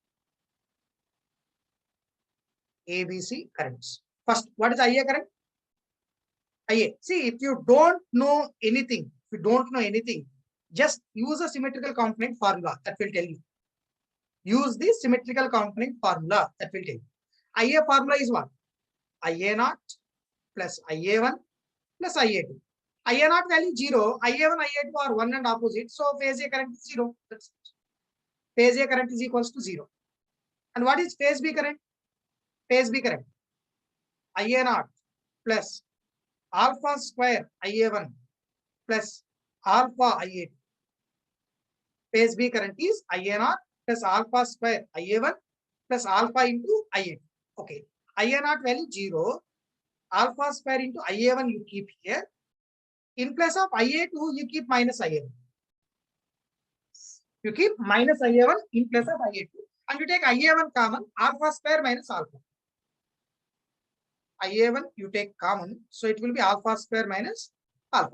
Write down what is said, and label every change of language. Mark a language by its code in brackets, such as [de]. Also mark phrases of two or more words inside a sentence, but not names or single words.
[en] ABC currents. First, what is IA current? IA. See, if you don't know anything, just use a symmetrical component formula that will tell you. Use the symmetrical component formula that will tell you. IA formula is what? IA0 plus IA1 plus IA2. IA0 value 0, IA1, IA2 are 1 and opposite. So phase A current is 0. That's it. Phase A current is equals to 0. And what is phase B current? Phase B current. IA0 plus alpha square IA1 plus alpha IA2. Phase B current is IA0 plus alpha square IA1 plus alpha into IA2. Okay. IA0 value 0. Alpha square into IA1 you keep here. In place of IA2, you keep minus IA1. You keep minus IA1 in place of IA2. And you take IA1 common, alpha square minus alpha. IA1 you take common, so it will be alpha square minus alpha.